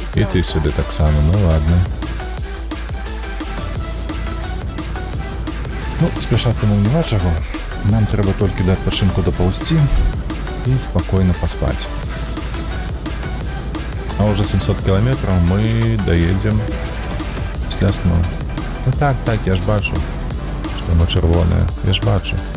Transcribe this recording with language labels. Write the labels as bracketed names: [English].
[Ukrainian] І ти сюди так само, ну ладно. [Belarusian] Ну, спяшацца нам няма чаго. Нам трэба толькі да адпачынку дапаўзці і спакойна паспаць. [Russian] А уже 700 километров мы доедем с Лясну. [Ukrainian] Ну так, я ж бачу, [Russian] что оно [Ukrainian] червоное. Я ж бачу.